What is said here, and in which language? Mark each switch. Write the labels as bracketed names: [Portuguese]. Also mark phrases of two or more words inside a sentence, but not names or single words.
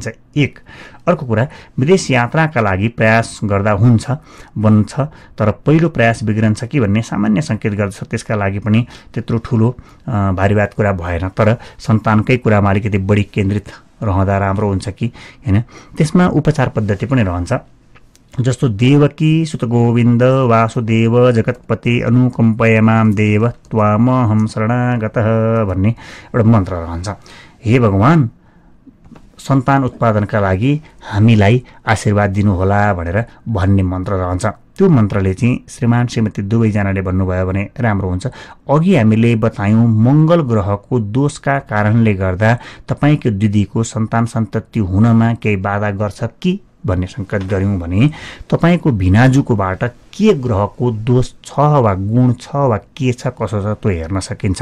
[Nepali] एक अर्को कुरा, विदेश यात्राका लागि प्रयास गर्दा हुन्छ बन्छ, तर पहिलो प्रयास बिग्रन्छ कि भन्ने सामान्य सङ्केत गर्दछ। त्यसका लागि पनि त्यत्रो ठुलो भारीवाद कुरा भएन, तर सन्तानकै कुरामा अलिकति बढी केन्द्रित रहँदा राम्रो हुन्छ कि होइन। त्यसमा उपचार पद्धति पनि रहन्छ। जस्तो [Sanskrit] देवकी सुत गोविन्द वासुदेव जगतपति अनुकम्पयमां देव त्वामहं शरणागतः [Nepali] भन्ने एउटा मन्त्र रहन्छ। हे भगवान्, सन्तान उत्पादनका लागि हामीलाई आशीर्वाद दिनुहोला भनेर भन्ने मन्त्र रहन्छ। त्यो मन्त्रले चाहिँ श्रीमान श्रीमती दुवैजनाले भन्नुभयो भने राम्रो हुन्छ। अघि हामीले बतायौँ मङ्गल ग्रहको दोषका कारणले गर्दा तपाईँको दिदीको सन्तान सन्तति हुनमा केही बाधा गर्छ कि भन्ने सङ्केत गऱ्यौँ भने तपाईँको भिनाजुकोबाट के ग्रहको दोष छ वा गुण छ वा के छ कसो छ त्यो हेर्न सकिन्छ।